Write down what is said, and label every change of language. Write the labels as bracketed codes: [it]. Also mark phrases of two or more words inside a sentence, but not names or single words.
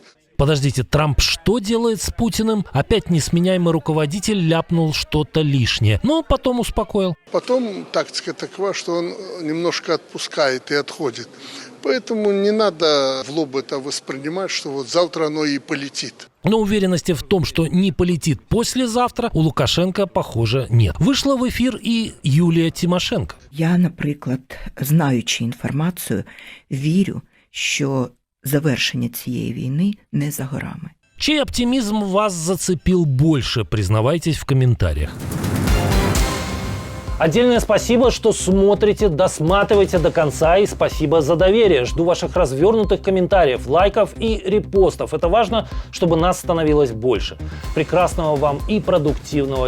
[ru] Подождите, Трамп что делает с Путиным? Опять несменяемый руководитель ляпнул что-то лишнее, но потом успокоил. Потом тактика такова, что он немножко отпускает и отходит. Поэтому не надо в лоб это воспринимать, что вот завтра оно и полетит. Но уверенности в том, что не полетит послезавтра, у Лукашенка, похоже, нет. [uk] Вышла в ефір і Юлія Тимошенко. Я, наприклад, знаючи інформацію, вірю, що завершення цієї війни не за горами. [ru] Чей оптимизм вас зацепил больше? Признавайтесь в комментариях. Отдельное спасибо, что смотрите, досматриваете до конца, и спасибо за доверие. Жду ваших развернутых комментариев, лайков и репостов. Это важно, чтобы нас становилось больше. Прекрасного вам и продуктивного дня.